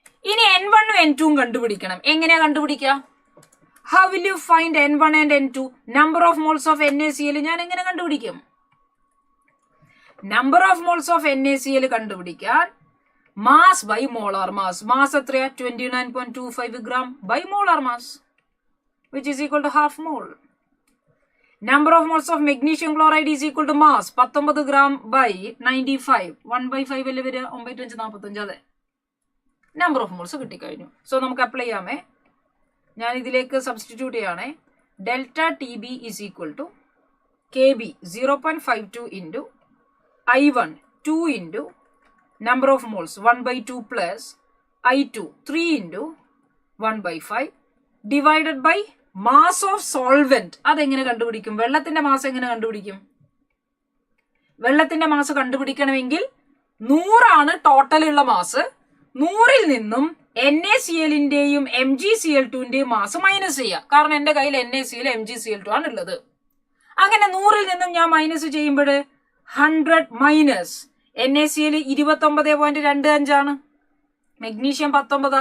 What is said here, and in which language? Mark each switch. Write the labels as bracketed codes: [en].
[ml] ഇനി N1 ഉം N2 കണ്ടുപിടിക്കണം. എങ്ങനെയാ കണ്ടുപിടിക്കുക? [en] How will you find N1 and N2? Number of moles of NaCl [ml] ഞാൻ എങ്ങനെ കണ്ടുപിടിക്കും? [en] Number of moles of NaCl കണ്ടുപിടിക്കാൻ mass by molar mass. [ml] Mass എത്രയാ? [en] 29.25 gram [ml] by [en] Molar mass, which is equal to half mole. Number of moles of magnesium chloride is equal to mass 19 gram by 95. [ml] 1/5 അല്ലേ വരിക? 9.45. അതെ, number of moles കിട്ടിക്കഴിഞ്ഞു. So നമുക്ക് apply ചെയ്യാമേ. ഞാൻ ഇതിലേക്ക് substitute ചെയ്യണേ. [en] ΔTB is equal to KB 0.52 into I1 2 into number of moles 1/2 plus I2 3 into 1/5 divided by mass of solvent. [ml] അതെങ്ങനെ കണ്ടുപിടിക്കും? വെള്ളത്തിന്റെ മാസ് എങ്ങനെ കണ്ടുപിടിക്കും? വെള്ളത്തിന്റെ മാസ് കണ്ടുപിടിക്കണമെങ്കിൽ 100 ടോട്ടലുള്ള മാസ്. 100-ൽ നിന്നും NaClന്റെയും MgCl2ന്റെയും മാസ് മൈനസ് ചെയ്യുക. കാരണം എന്റെ കയ്യിൽ NaCl MgCl2 ആണ് ഉള്ളത്. അങ്ങനെ 100-ൽ നിന്നും ഞാൻ മൈനസ് ചെയ്യുമ്പോൾ 100 മൈനസ് NaCl 29.25 ആണ്, മെഗ്നീഷ്യം 19.